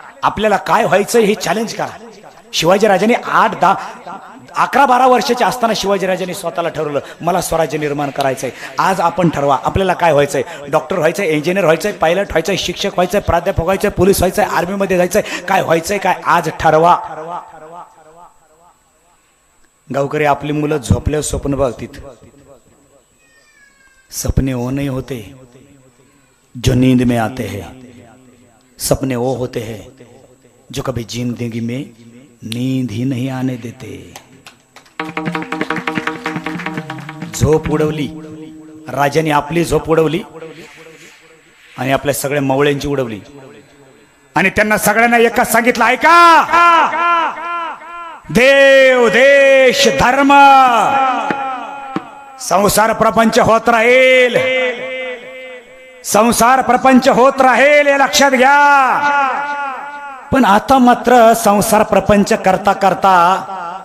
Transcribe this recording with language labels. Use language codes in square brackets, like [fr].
[mr] आपल्याला काय व्हायचं हे चॅलेंज करा. शिवाजीराजांनी 11-12 वर्षाचे असताना शिवाजीराजांनी स्वतःला ठरवलं, मला स्वराज्य निर्माण करायचंय. आज आपण ठरवा आपल्याला काय व्हायचंय. डॉक्टर व्हायचंय, इंजिनियर व्हायचंय, पायलट व्हायचंय, शिक्षक व्हायचंय, प्राध्यापक व्हायचंय, पोलीस व्हायचंय, आर्मीमध्ये जायचंय, काय व्हायचंय काय आज ठरवा. गावकरी आपली मुलं झोपल्यावर स्वप्न बघतील. [hi] सपने वो नहीं होते जो नींद में आते हैं, सपने वो होते हैं जो कभी जिंदगी में नींद ही नहीं आने देते. [mr] झोप उडवली राजाने, आपली झोप उडवली आणि आपल्या सगळ्या मवळ्यांची उडवली. आणि त्यांना सगळ्यांना एकच सांगितलं, ऐका, देव देश धर्म संसार प्रपंच होत राहील, संसार प्रपंच होत राहील हे लक्षात घ्या. पण आता मात्र संसार प्रपंच करता करता